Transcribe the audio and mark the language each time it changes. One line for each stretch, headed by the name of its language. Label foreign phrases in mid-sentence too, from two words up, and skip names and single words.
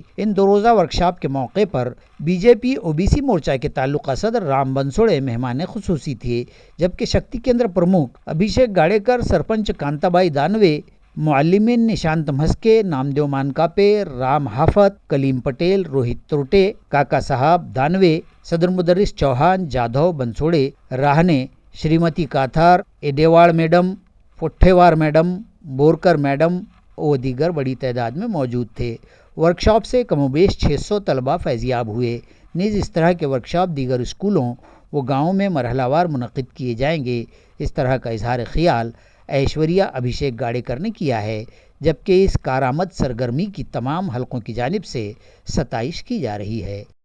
Urdu: ان 2 روزہ ورکشاپ کے موقع پر بی جے پی او بی سی مورچہ کے تعلقہ صدر رام بنسوڑے مہمان خصوصی تھے، جبکہ شکتی کیندر پرمکھ ابھیشیک گاڑیکر، سرپنچ کانتا بائی دانوے، معلمین نشانت مھسکے، نامدیو مانکاپے، رام حافت، کلیم پٹیل، روہت تروٹے، کاکا صاحب دانوے، صدر مدرس چوہان، جادھو بنسوڑے، راہنے، شریمتی کاتھار، ایڈیواڑ میڈم، پٹھیوار میڈم، بورکر میڈم اور دیگر بڑی تعداد میں موجود تھے۔ ورکشاپ سے کم و بیش 600 طلباء فیضیاب ہوئے۔ نیز اس طرح کے ورکشاپ دیگر اسکولوں و گاؤں میں مرحلہ وار منعقد کیے جائیں گے۔ اس طرح کا اظہار خیال ایشوریا ابھیشیک گاڑیکر نے کیا ہے، جبکہ اس کارآمد سرگرمی کی تمام حلقوں کی جانب سے ستائش کی جا رہی ہے۔